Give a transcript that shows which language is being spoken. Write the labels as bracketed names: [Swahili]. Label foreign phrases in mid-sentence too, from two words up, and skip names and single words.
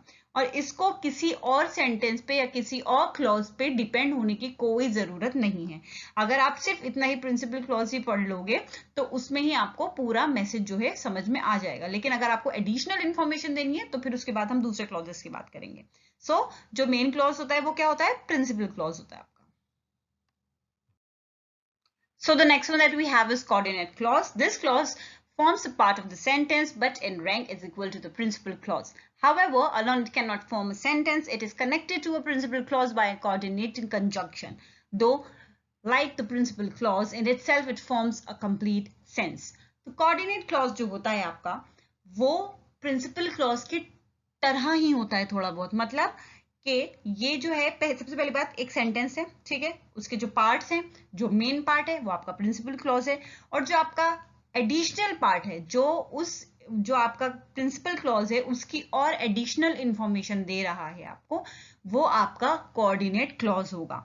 [Hindi] और इसको किसी और सेंटेंस पे या किसी और क्लॉज पे डिपेंड होने की कोई जरूरत नहीं है। अगर आप सिर्फ इतना ही [English] principal clause [Hindi] ही पढ़ लोगे तो उसमें ही आपको पूरा मैसेज जो है समझ में आ जाएगा। लेकिन अगर आपको [English] additional information [Hindi] देनी है तो फिर उसके बाद हम दूसरे क्लॉजेस की बात करेंगे। जो [English] main clause [Hindi] होता है वो क्या होता है? [English] principal clause [Hindi] होता है आपका। [English] So the next one that we have is coordinate clause. This clause forms a part of the sentence but in rank is equal to the principal clause. However, alone it cannot form a sentence. It is connected to a principal clause by a coordinating conjunction. Though, like the principal clause, in itself it forms a complete sense. [Hindi] तो [English] coordinate clause [Hindi] जो होता है आपका वो [English] principal clause [Hindi] की तरह ही होता है थोड़ा बहुत। मतलब कि ये जो है सबसे पहली बात, एक सेंटेंस है, ठीक है, उसके जो पार्ट्स हैं, जो [English] main part [Hindi] है वो आपका [English] principal clause [Hindi] है, और जो आपका [English] additional part [Hindi] है जो आपका [English] principal clause [Hindi] है उसकी और [English] additional information [Hindi] दे रहा है आपको, वो आपका [English] coordinate clause [Hindi] होगा।